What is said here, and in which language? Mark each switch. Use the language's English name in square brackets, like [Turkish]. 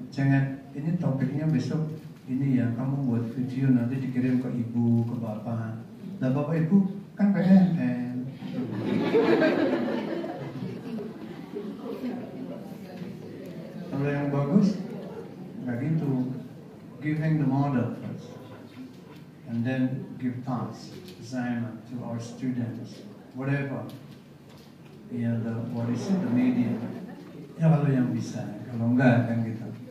[Indonesian] Jangan ini topiknya besok ini ya, kamu buat video nanti dikirim ke ibu, ke bapak. Nah bapak ibu kan PNN. Kalau yang bagus nggak gitu. [English] Giving the model first, and then give tasks, assignment to our students, whatever. Ya, what is it, the media. [Indonesian] Ya kalau yang bisa, kalau enggak kan gitu.